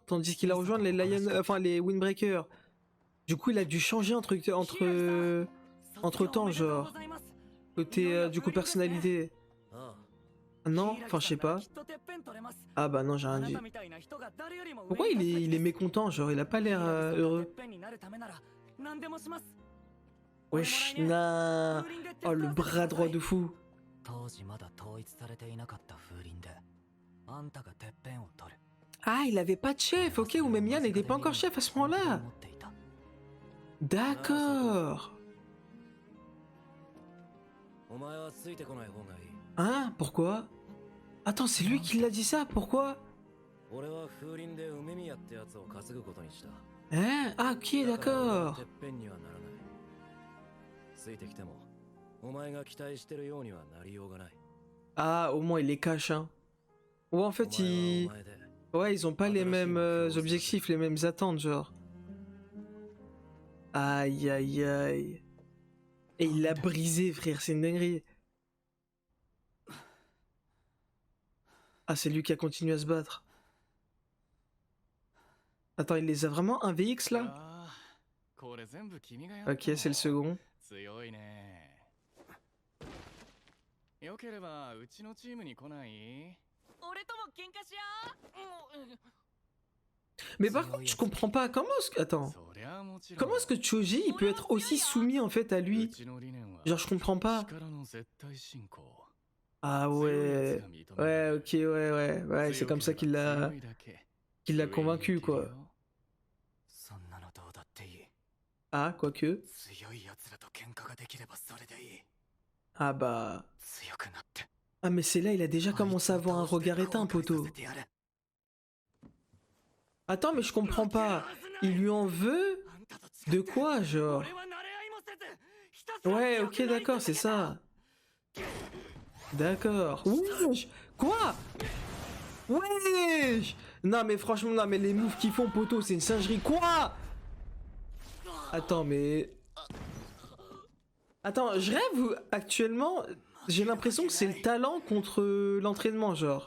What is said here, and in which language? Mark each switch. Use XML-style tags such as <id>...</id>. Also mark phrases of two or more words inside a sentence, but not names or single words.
<fr>Tandis qu'il a rejoint les enfin les Windbreakers. Du coup, il a dû changer entre temps, genre. Côté, du coup, personnalité. Non, enfin, je sais pas. Ah bah non, j'ai rien dit. Pourquoi il est mécontent, genre, il a pas l'air heureux. Wesh, nah. Oh, le bras droit de fou.</fr> <ja>当時まだ統一されていなかった風鈴であんたがてっぺんを取る</ja> <fr>Ah, il avait pas de chef, ok, ou même Yann n'était pas encore chef à ce moment-là.</fr> <ja>持っていた</ja> <fr>D'accord.</fr> <ja>お前はついてこない方がいい。</ja> <fr>Hein, pourquoi? Attends, c'est lui qui l'a dit ça, pourquoi?</fr> <ja>俺は風鈴で梅宮ってやつを担ぐことにした。</ja> <fr>Hein? Ah, ok,</fr> <ja>だから俺は</ja> <fr>d'accord.</fr> <ja>てっぺんにはならない。ついてきても、お前が期待してるようにはなりようがない。</ja> <fr>Ah, au moins il les cache, hein. Ouais, en fait,</fr> <ja>お前は</ja> <fr>ils...</fr> <ja>お前で</ja> <fr>Ouais, ils ont pas les mêmes objectifs, les mêmes attentes, genre. Aïe, aïe, aïe. Et il l'a brisé, frère, c'est une dinguerie. Ah, c'est lui qui a continué à se battre. Attends, il les a vraiment un VX là? Ok, c'est le second.</fr> <ja>強いね。よければうちのチームに来ない？俺とも喧嘩しよう。</ja> <fr>Mais par contre, je comprends pas. Comment est-ce que... Attends.</fr> <ja>そりゃもちろん。</ja> <fr>Comment est-ce que Choji, il peut être aussi soumis en fait à</fr> <ja>う</ja> <fr>lui?</fr> <ja>ちの理念は</ja> <fr>Genre, je comprends pas.</fr> <ja>力の絶対進行。</ja> <fr>Ah</fr> <ja>強い</ja> <fr>ouais.</fr> <ja>やつが認める</ja> <fr>Ouais, ok, ouais, c'est comme ça</fr> <ja>強いだけ</ja> <fr>qu'il l'a convaincu, quoi.</fr> <ja>そんなのどうだっていい</ja> <fr>Ah, quoique.</fr> <ja>強い奴らと喧嘩ができればそれでいい</ja> <fr>Ah bah...</fr> <ja>強くなって</ja> <fr>Ah mais c'est là, il a déjà commencé à avoir un regard éteint,</fr> <ja>後悔</ja> <fr>poteau.</fr> <ja>させてやる</ja> <fr>Attends, mais je comprends pas. Il lui en veut? De quoi, genre?</fr> <ja>俺は慣れ合いもせずひたすら</ja> <fr>Ouais, ok, d'accord, c'est ça. D'accord. Wesh! Quoi? Wesh! Non, mais franchement, non, mais les moves qu'ils font, poteau, c'est une singerie. Quoi? Attends, mais... Attends, je rêve ou actuellement, j'ai l'impression que c'est le talent contre l'entraînement, genre.</fr>